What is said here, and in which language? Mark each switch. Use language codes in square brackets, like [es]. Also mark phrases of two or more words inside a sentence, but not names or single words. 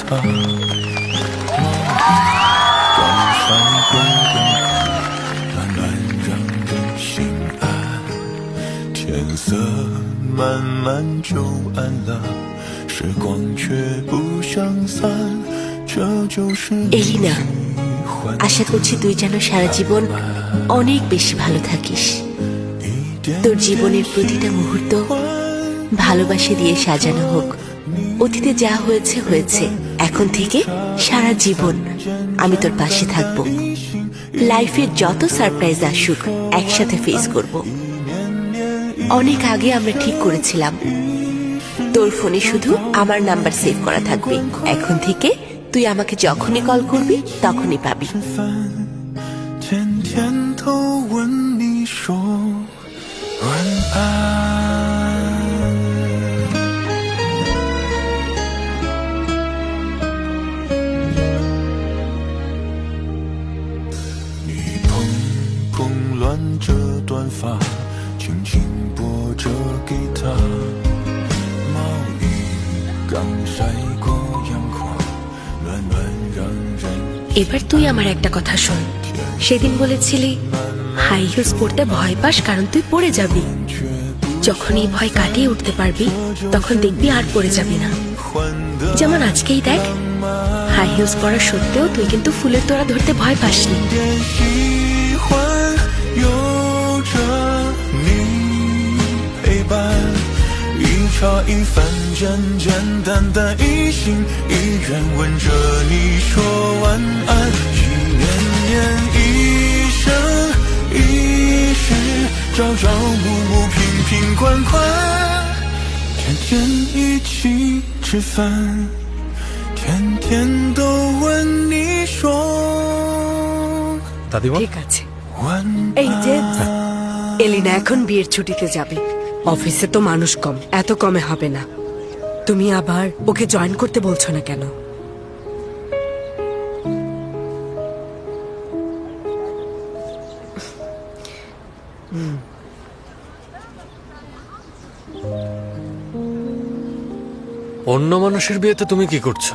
[zh] 猫刚晒过阳光，暖暖让人心安。天色慢慢就暗了，时光却不相散。这就是你 [bn] এলিনা, [zh] 喜欢 [bn] আশা করছি তুই যেন সারা জীবন অনেক বেশি ভালো থাকিস। তোর জীবনের প্রতিটা মুহূর্ত ভালোবাসা দিয়ে সাজানো হোক। অতীতে যা হয়েছে হয়েছে, এখন থেকে সারা জীবন আমি তোর পাশে থাকবো। লাইফের যত সারপ্রাইজ আসুক একসাথে ফেস করব। অনেক আগে আমরা ঠিক করেছিলাম তোর ফোনে শুধু আমার [en] number save [bn] করা থাকবে। এখন থেকে তুই আমাকে যখনই কল করবি তখনই পাবি। [zh] 天天都问你说晚安。你碰碰乱着短发，轻轻拨着吉他。猫雨刚晒过阳光，暖暖让人 [bn] এবার তুই আমার একটা কথা শোন। সেদিন বলেছিলি [en] high heels [bn] পরতে ভয় পাস কারণ তুই পড়ে যাবি। যখন এই ভয় কাটিয়ে উঠতে পারবি তখন দেখবি আর পড়ে যাবি না। যেমন আজকেই দেখ, [en] high heels [bn] পরা সত্ত্বেও তুই কিন্তু ফুলের তোড়া ধরতে ভয় পাসনি। [zh] 点喜欢，有差一份简简单单一心一愿，吻着你说晚安。一年年，一生一世，朝朝暮暮，瓶瓶罐罐，天天一起吃饭，天天都问你说 [bn] দাদিমা ঠিক আছে। [zh] 晚 [bn] এই যে [zh] 安。 [bn] এলিনা এখন বিয়ের ছুটিতে যাবে, অফিসে তো মানুষ কম, এত কমে হবে না। তুমি আবার ওকে জয়েন করতে বলছো না কেন? অন্য মানুষের বিয়েতে তুমি কি করছো?